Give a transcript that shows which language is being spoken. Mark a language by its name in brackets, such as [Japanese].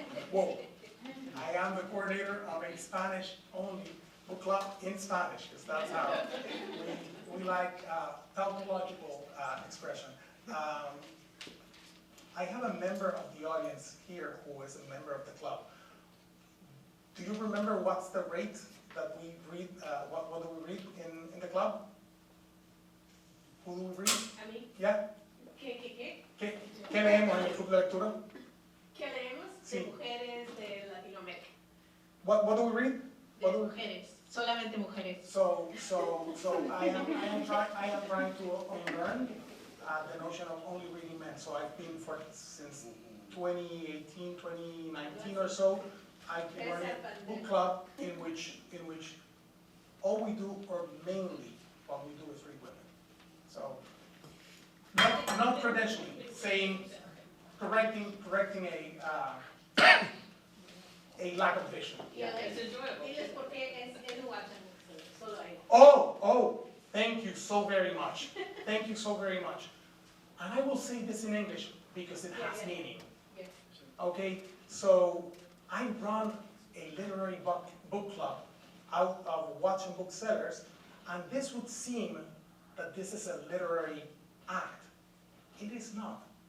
[English] Whoa. I am the coordinator of a Spanish-only book club in Spanish, because that's how we like tautological expression. I have a member of the audience here who is a member of the club. Do you remember what's the rate that we read, what do we read in the club? Who do we read? [Spanish] ¿A mí? [English] Yeah? [Spanish] ¿Qué? ¿Qué leemos en el club de lectura? ¿Qué leemos? Sí. De mujeres de Latinoamérica. [English] What do we read? [Spanish] De mujeres. Solamente mujeres. [English] So I am trying to unlearn the notion of only reading men. So I've been since 2018, 2019 or so, I've been running a book club in which all we do, or mainly what we do, is read women. So, not credentialing, saying, correcting a lack of vision. [Spanish] Diles por qué es el Watson, solo ahí. [English] Oh, thank you so very much. Thank you so very much. And I will say this in English because it has meaning. Yeah. Okay, so I run a literary book club out of Watson Booksellers, and this would seem that this is a literary act. It is not.